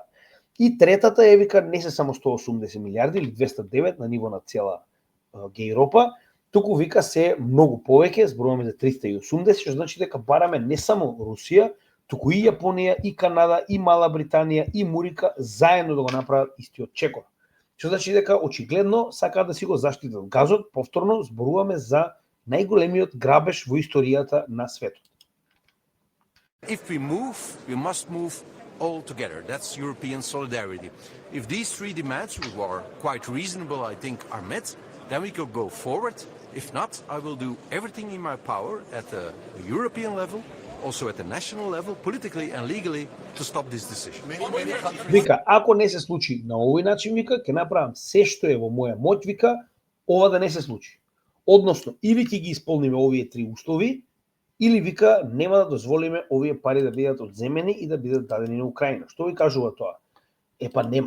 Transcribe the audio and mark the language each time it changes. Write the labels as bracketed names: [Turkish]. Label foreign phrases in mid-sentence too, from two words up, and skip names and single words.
[Macedonian] И третата е вика не се само 180 милиарди или 209 на ниво на цела Г-Европа, туку вика се многу повеќе, зборуваме за 380, што значи дека бараме не само Русија, туку и Јапонија, и Канада, и Мала Британија, и Мурика заедно да го направат истиот чекор. Што значи дека очигледно сакаат да си го заштитат газот, повторно зборуваме за најголемиот грабеж во историјата на светот. [English] If we move, we must move all together. That's European solidarity. If these three demands, which are quite reasonable, I think, are met, then we could go forward. If not, I will do everything in my power at the European level, also at the national level, politically and legally, to stop this decision. [Macedonian] Вика, ако не се случи на овој начин, вика, ќе направам се што е во моја моќ, вика, ова да не се случи. Односно, или ќе ги исполниме овие три услови, или вика нема да дозволиме овие пари да бидат одземени и да бидат дадени на Украина. Што ви кажува тоа? Епа нема.